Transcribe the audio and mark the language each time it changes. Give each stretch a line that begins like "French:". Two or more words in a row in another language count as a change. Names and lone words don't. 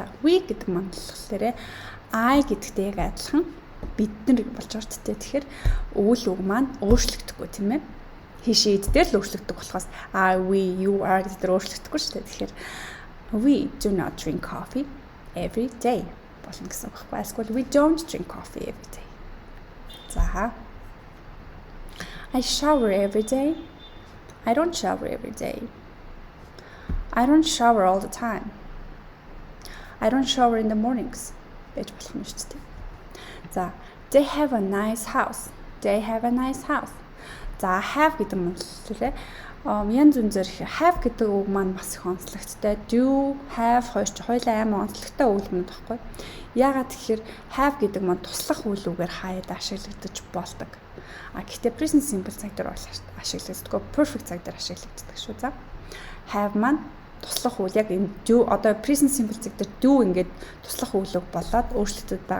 Mongolian: We гэдэг маань болохоор I гэдэгтэй яг адилхан бид нар болж байгаа ч тэгэхээр үйл үг маань өөрчлөгдөхгүй тийм ээ. Хишээд дээр л өөрчлөгддөг болохоос
English: I, we, you, are
Mongolian: гэдгээр өөрчлөгдөхгүй шүү дээ.
English: Тэгэхээр we do not drink coffee every day
Mongolian: болно гэсэн үг байхгүй.
English: Эсвэл we don't drink coffee every day. За I shower every day. I don't shower every day. I don't shower all the time. I don't shower in the mornings.
Mongolian: Байж болох юм шүү дээ. За,
English: they have a nice house. They have a nice house. За, have
Mongolian: гэдэг нь хэлээ. Янз бүрээр have гэдэг үг маань бас их онцлогтой. Do, have хоёр ч хоёулаа амар онцлогтой өгүүлбэрүүд баггүй. Яагаад тэгэхээр have гэдэг маань туслах үйл үгээр хаяад ашиглагдаж болдог. Гэхдээ
English: present simple
Mongolian: цаг дээр ашиглагддаг. Perfect цаг дээр ашиглагддаг шүү. За, have маань туслах үйл яг энэ do одоо
English: present simple
Mongolian: цаг дээр do ингээд туслах үйлэг болоод өөрчлөлтөд байгаа.